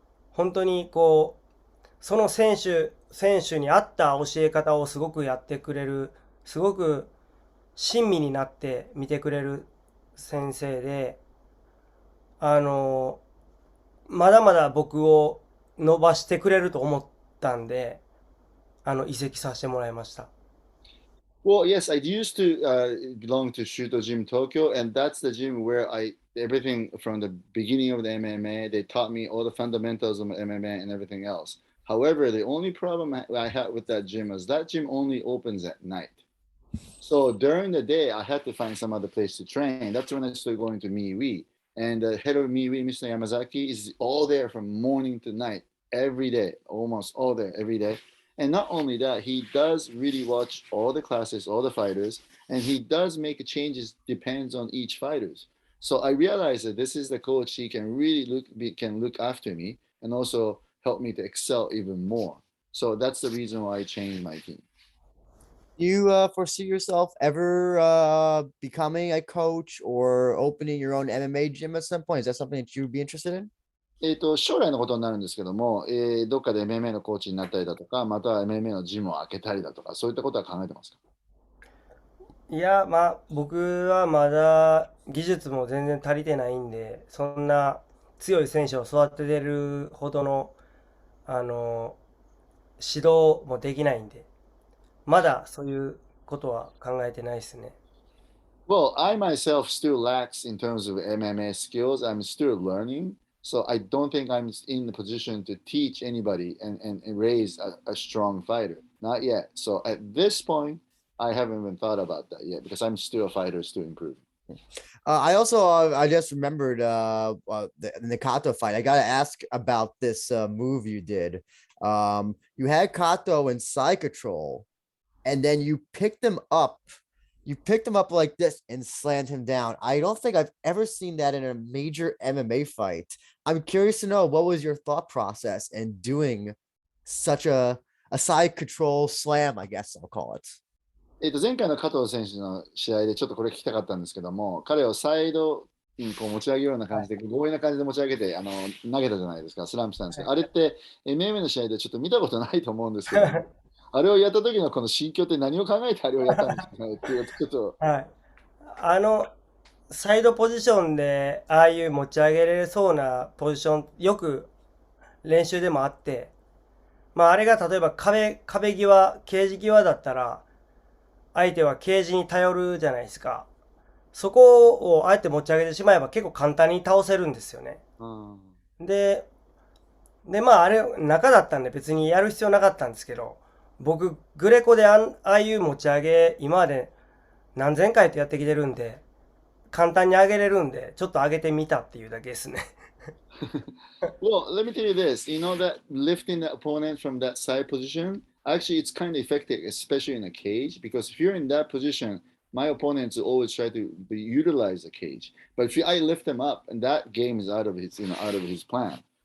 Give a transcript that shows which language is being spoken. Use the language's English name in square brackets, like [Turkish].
[Japanese] 本当にこう、その選手に合った教え方をすごくやってくれる、すごく親身になって見てくれる先生で、あのまだまだ僕を伸ばしてくれると思ったんで、移籍させてもらいました。 [English] Well, yes, I used to belong to Shuto Gym Tokyo, and that's the gym where I everything from the beginning of the MMA. They taught me all the fundamentals of MMA and everything else. However, the only problem I had with that gym is that gym only opens at night. So during the day, I had to find some other place to train. That's when I started going to Miwi. And the head of Miwi, Mr. Yamazaki, is all there from morning to night, every day, almost all there, every day. And not only that, he does really watch all the classes, all the fighters, and he does make changes depends on each fighters. So I realized that this is the coach. He can really can look after me and also help me to excel even more. So that's the reason why I changed my team. Do you foresee yourself ever becoming a coach or opening your own MMA gym at some point? Is that something that you'd be interested in? [Japanese] 将来のことになるんですけども、どっかで MMA のコーチになったりだとか、または MMA のジムを開けたりだとか、そういったことは考えてますか？いや、まあ、僕はまだ技術も全然足りてないんで、そんな強い選手を育ててるほどの、あの、指導もできないんで、まだそういうことは考えてないですね。 [English] Well, I myself still lacks in terms of MMA skills. I'm still learning. So I don't think I'm in the position to teach anybody and raise a strong fighter. Not yet. So at this point, I haven't even thought about that yet because I'm still a fighter, still improving. I also I just remembered the Kato fight. I gotta ask about this move you did. You had Kato in side control, and then you picked him up. You picked him up like this and slammed him down. I don't think I've ever seen that in a major MMA fight. I'm curious to know what was your thought process in doing such a side control slam, I guess I'll call it. [Japanese] 前回の加藤選手の試合でちょっとこれ聞きたかったんですけども、彼をサイドにこう持ち上げるような感じで、強引な感じで持ち上げて投げたじゃないですか、スランプしたんですけど、あれって MMA の試合でちょっと見たことないと思うんですけども、あれをやった時のこの心境って何を考えてあれをやったんですかねっていうちょっと。はい。あの、サイドポジションで、ああいう持ち上げれそうなポジション、よく練習でもあって、まああれが例えば壁際、ケージ際だったら、相手はケージに頼るじゃないですか。そこをあえて持ち上げてしまえば結構簡単に倒せるんですよね。うん、で、まああれ中だったんで別にやる必要なかったんですけど、僕グレコでああいう持ち上げ今まで何千回とやってきてるんで、簡単に上げれるんで、ちょっと上げてみたっていうだけですね。 [English] Well, let me tell you this. You know that lifting the opponent from that side position, actually, it's kind of effective, especially in a cage, because if you're in that position, my opponents always try to utilize the cage. But if I lift them up, and that game is out of his, out of his plan.